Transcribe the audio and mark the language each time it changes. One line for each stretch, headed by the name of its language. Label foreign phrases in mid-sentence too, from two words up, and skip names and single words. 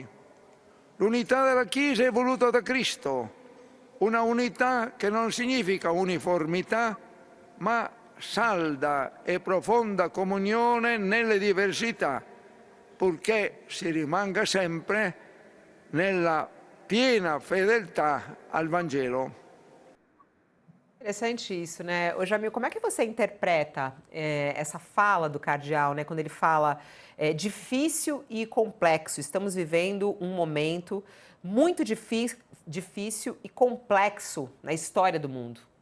Italian: L'unità della Chiesa è voluta da Cristo, una unità che non significa uniformità, ma salda e profonda comunione nelle diversità, purché si rimanga sempre nella piena fedeltà al Vangelo.
Portuguese: Interessante isso, né? Ô, Jamil, como é que você interpreta essa fala do cardeal, né? Quando ele fala difícil e complexo. Estamos vivendo um momento muito difícil e complexo na história do mundo.